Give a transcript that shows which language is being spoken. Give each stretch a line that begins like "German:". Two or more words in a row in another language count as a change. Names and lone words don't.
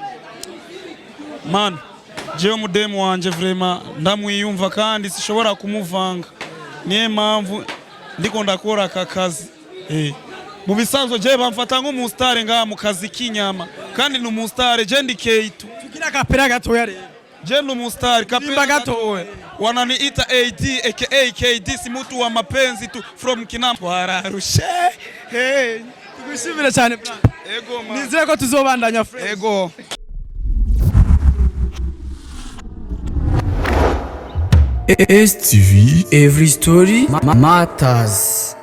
Rundi: man jewe mudemu wanje vraiment ndamwiyumva kandi sishobora kumuvanga niye mpamvu ndiko ndakora aka kazi mu bisanzwe je bamfata nk'umustar ngaha mu kazi k'inyama kandi ni umustar je ndi K2 tugira kapera gatoya rero je ni umustar kapera gatoya
Swahili: wananiita AD aka KD si mtu wa mapenzi tu from Mukinama wararushe
Rundi: Hey, tugushimire cyane Frank. Ego man. Nizere ko tuzobandanya fresh. Ego. STV,
English: every story matters.